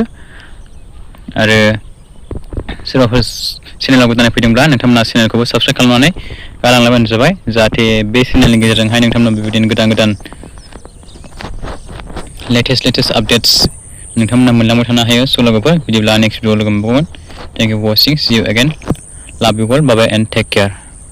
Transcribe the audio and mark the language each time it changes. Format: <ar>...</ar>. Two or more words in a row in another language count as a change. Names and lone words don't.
<brx>आरो सोरबाफोर चेनेलाव गोदानै फैदोंब्ला नोंथांमोना चेनेलखौबो साबस्क्राइब खालामनानै गालांलायबानो जाबाय जाहाथे बे चेनेलनि गेजेरजोंहाय नोंथांमोना बेबायदिनो गोदान</brx> <en>latest updates</en> <brx>नोंथांमोना मोनलांबाय थानो हायो। स' लोगोफोर बिदिब्ला</brx> <en>next video</en> <brx>लोगो मोनबावगोन।</brx> <en>Thank you for watching. See you again. Love you all. Bye bye and take care.</en>